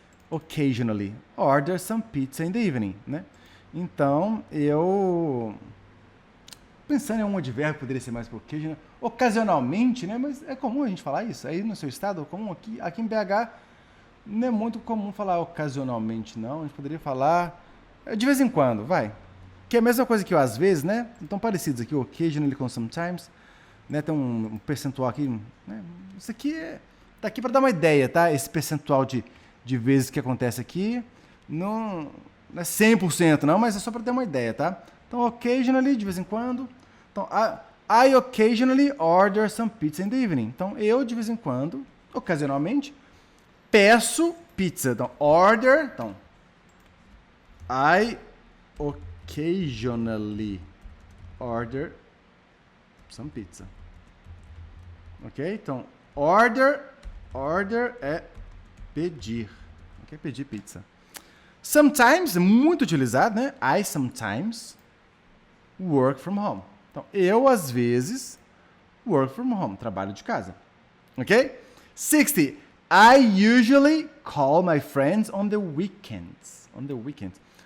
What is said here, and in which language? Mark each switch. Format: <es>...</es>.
<en>Occasionally order some pizza in the evening,</en> <pt>né? Então, eu pensando em um advérbio que poderia ser mais para occasional. Ocasionalmente, né? Mas é comum a gente falar isso. Aí no seu estado, é comum. Aqui em BH, não é muito comum falar ocasionalmente, não. A gente poderia falar de vez em quando, vai. Que é a mesma coisa que o às vezes, né? Então, parecidos aqui, occasionally com sometimes. Né? Tem um percentual aqui. Né? Isso aqui tá aqui para dar uma ideia, tá? Esse percentual de vezes que acontece aqui não é 100%, não, mas é só para ter uma ideia, tá? Então, occasionally, de vez em quando.</pt> <en>Então, I occasionally order some pizza in the evening.</en> <pt>Então, eu, de vez em quando, ocasionalmente, peço pizza. Então, order.</pt> <en>Então, I occasionally order some pizza.</en> <pt>Ok? Então, order é pedir. Ok? Pedir pizza. Sometimes, muito utilizado, né?</pt> <en>I sometimes work from home.</en> <pt>Então, eu, às vezes,</pt> <en>work from home.</en> <pt>Trabalho de casa. Ok? 60.</pt> <en>I usually call my friends on the weekends. On the weekends.</en>